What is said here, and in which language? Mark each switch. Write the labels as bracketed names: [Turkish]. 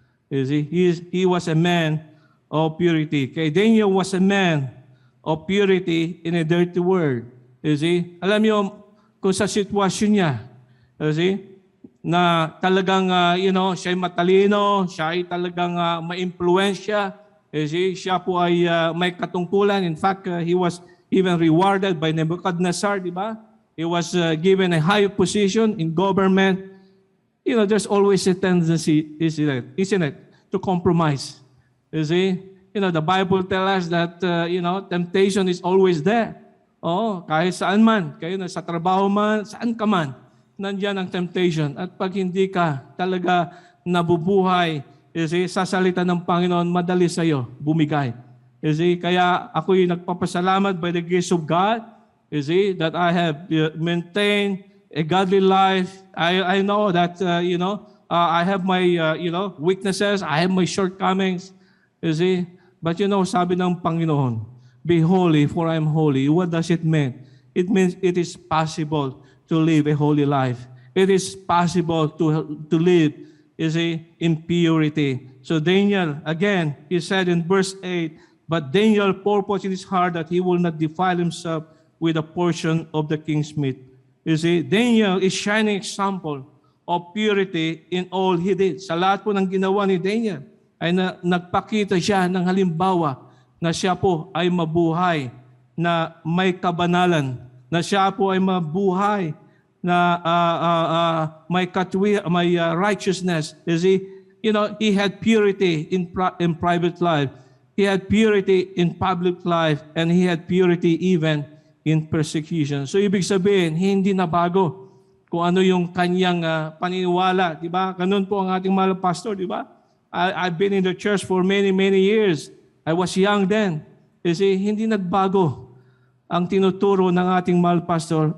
[English] You see, he was a man of purity. Okay, Daniel was a man of purity in a dirty world. You see, [Filipino] alam niyo kung sa sitwasyon niya, you see, na talagang, siya ay matalino, siya ay talagang ma-impluensya. You see, siya po ay may katungkulan. [English] In fact, he was even rewarded by Nebuchadnezzar, [Filipino] di ba? [English] He was given a high position in government. There's always a tendency, isn't it, to compromise. You see, the Bible tells us that, temptation is always there. [Filipino] Kahit saan man, sa trabaho man, saan ka man, nandiyan ang temptation. At pag hindi ka talaga nabubuhay, [English] you see, [Filipino] sa salita ng Panginoon, madali sa'yo bumigay. [English] You see, [Filipino] kaya ako'y nagpapasalamat [English] by the grace of God, you see, that I have maintained a godly life. I know that, I have my, weaknesses, I have my shortcomings, you see. But [Filipino] sabi ng Panginoon, [English] be holy for I am holy. What does it mean? It means it is possible to live a holy life. It is possible to live, you see, in purity. So Daniel, again, he said in verse 8, but Daniel purposed in his heart that he will not defile himself with a portion of the king's meat. You see, Daniel is shining example of purity in all he did. [Filipino] Sa lahat po ng ginawa ni Daniel, ay nagpakita siya ng halimbawa na siya po ay mabuhay, na may kabanalan, na siya po ay mabuhay, na may righteousness. [English] You see, he had purity in private life. He had purity in public life, and he had purity even in persecution. [Filipino] So ibig sabihin, hindi na bago kung ano yung kanyang paniniwala, di ba? Ganun po ang ating mahal pastor, di ba? [English] I've been in the church for many, many years. I was young then. You see, [Filipino] hindi nagbago ang tinuturo ng ating mahal pastor.